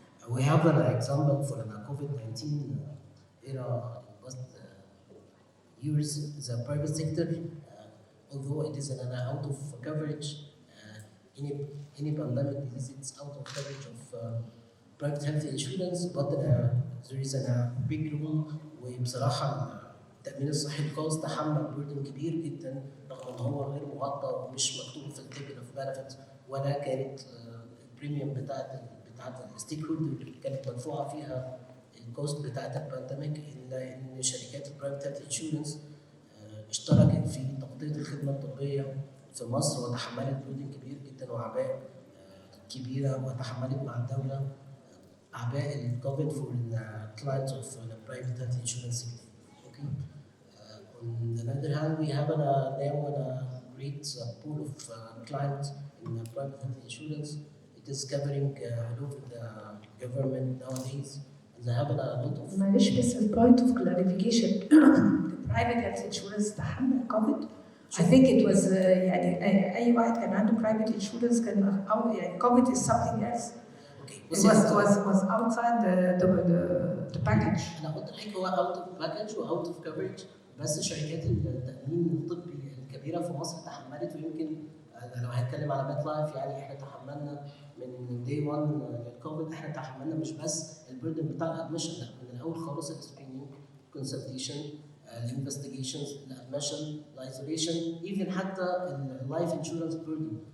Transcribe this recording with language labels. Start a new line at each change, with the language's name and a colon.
English: We have an example for the COVID-19 era in past years. The private sector, although it is out of coverage, any pandemic disease, it's out of coverage of private health insurance, but there is a big room.
Arabic: وبصراحة التأمين الصحي الخاص تحمل بردن كبير جدا رغم ان هو غير مغطى ومش مكتوب في التيبل اوف بنفيتس ولا كانت البريميوم بتاعت الستيك هولدر كانت مدفوعة فيها الكوست بتاعت البانديميك ان شركات البرايفت هيلث انشورنس اشتركت في تغطيه الخدمه الطبيه في مصر، وتحملت بردن كبير جدا واعباء كبيره، وتحملت مع الدوله اعباء الكوفيد
English: for the clients of the private health insurance sector. Okay. On the other hand, we have now a great pool of clients in private health insurance. It is covering all over the government nowadays. And they have a lot of.
Arabic: معلش بس البوينت اوف كلاريفيكيشن برايفت هيلث انشورنس تحمل كوفيد.
English: I think it was
Arabic: يعني أي واحد كان عنده
English: private insurance كان يعني COVID is something else. Okay. It was outside the package.
Arabic: أنا قلت لحضرتك هو out of package و
English: out of coverage،
Arabic: بس شركات التأمين الطبي الكبيرة في مصر تحملت، ويمكن لو هنتكلم على ميت لايف يعني احنا تحملنا من day 1 للكوفيد، احنا تحملنا مش بس البردن بتاع الادمشن، لا من الأول خالص السكرينينج، consultation، الانفستيجيشنز، الادمشن، الايزوليشن، ايفن حتى اللايف انشورنس بيردن.